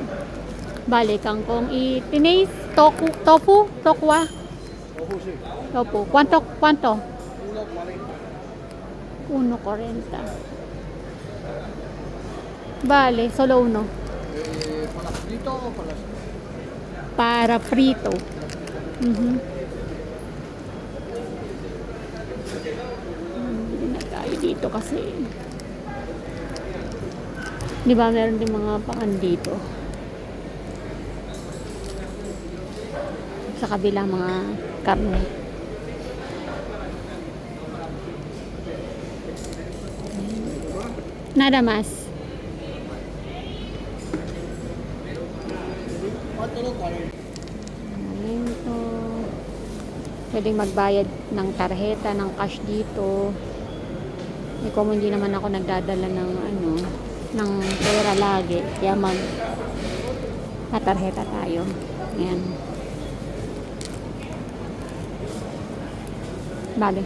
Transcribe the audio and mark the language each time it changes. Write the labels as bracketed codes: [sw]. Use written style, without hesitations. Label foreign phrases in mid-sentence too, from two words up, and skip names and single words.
[es] Vale, kangkong. ¿Y tenéis tofu? ¿Tokwa? Ojo, sí. Tofu. ¿Cuánto? 1,40. 1.40. Vale, solo uno. ¿Para frito o para...? Para frito. Mhm. [tl] Hindi na tayo dito kasi. Di ba meron din mga pangan dito. Sa kabila mga karne. [es] Nada más. Momento. [tl] Pwedeng magbayad ng tarjeta, ng cash dito. Eh, kung hindi naman ako nagdadala ng ano, ng pera lagi, kaya tarjeta tayo. Ayan. Bale.